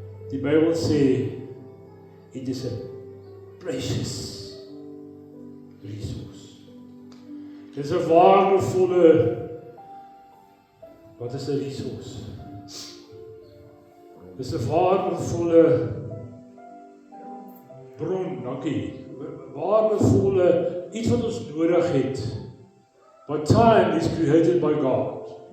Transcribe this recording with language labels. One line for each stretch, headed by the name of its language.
Afrikaans: Die Bybel sê,
English: it is a precious resource.
Afrikaans: Dit is 'n waardevolle, wat is 'n resource? Dit is 'n waardevolle bron, dankie. Waardevolle, iets wat ons nodig het.
English: But time is created by God.